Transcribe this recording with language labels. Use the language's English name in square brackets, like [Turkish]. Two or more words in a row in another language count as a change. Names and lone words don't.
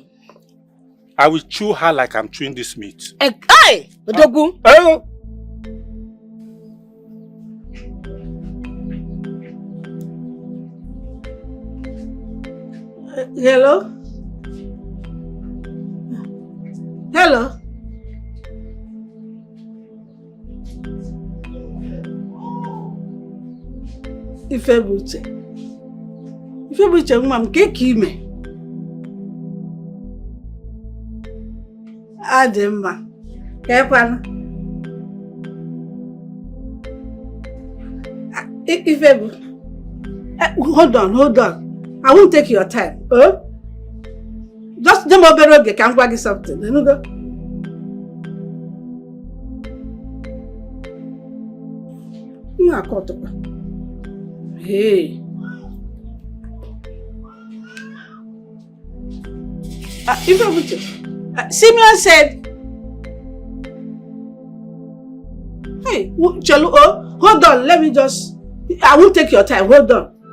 [English] I will chew her like I'm chewing this meat. Hey, Odogu. Hello? Hello? [Igbo] Ifebuche. Ifebuche, nwa m ka ime. Adị mma. Ka ekwana. Ifebu. [English] Hold on. I won't take your time. [Igbo] Dem obere oge ka m gwa gị something. [English] You know? Hey. Simeon said, hey, Chelu, hold on, let me just, I won't take your time, hold on.